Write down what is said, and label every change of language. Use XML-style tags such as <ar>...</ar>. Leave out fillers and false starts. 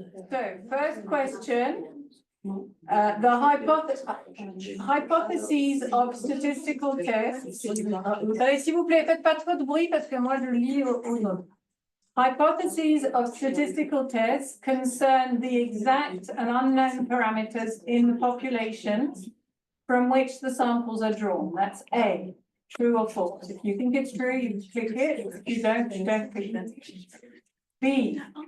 <en>So first question, the hypotheses of statistical tests.</en> <fr>S'il vous plaît, faites pas trop de bruit parce que moi je lis au nom.</fr> <en>Hypotheses of statistical tests concern the exact and unknown parameters in the population from which the samples are drawn. That's A. True or false. If you think it's true, you click it. If you don't click it. B.</en>